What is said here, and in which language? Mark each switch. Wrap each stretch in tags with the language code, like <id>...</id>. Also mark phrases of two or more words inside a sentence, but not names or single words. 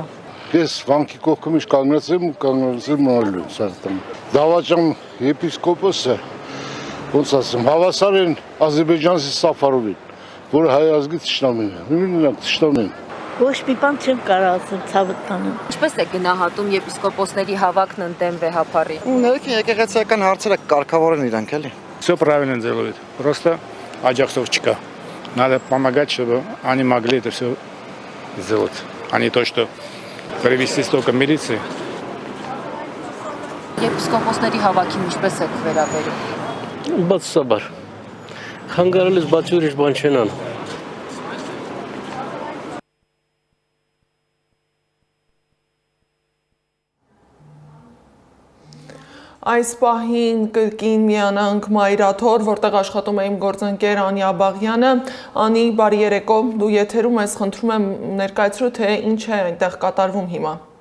<hy>Ես վանքի կողքը միշտ կանգնեցեմ ու կանգնեցեմ մնալու սարտամ։ Դավաճան եպիսկոպոսը, ոնց ասեմ, հավասար են Ադրբեջանցի Սաֆարովին, որը հայ ազգի թշնամին է։ Նույնիսկ թշնամին։ Ոչ մի բան չեմ կարող ասել, ցավը տանում։ Ինչպես է գնահատում եպիսկոպոսների հավաքն ընդդեմ վեհապարի։ Ներքին եկեղեցիական հարցերը կարգավորեն իրանք էլի։</hy> <ru>Всё правильно делают. Просто</ru> <hy>աջակցող չկա.</hy> <ru>Надо помогать, чтобы они могли это все сделать, а не то, что привести столько милиции.</ru> <hy>Եպիսկոպոսների հավաքին ինչպես եք վերաբերում։ Բացասաբար։ Խանգարելիս բացի ուրիշ բան չեն անում։ Այս պահին կրկին միանանք Մայրաթոր, որտեղ աշխատում է իմ գործընկեր Անյա Աբաղյանը։ Անի, բարի երեկո, դու եթերում ես, խնդրում եմ ներկայացրու, թե ինչ է այնտեղ կատարվում հիմա։</hy>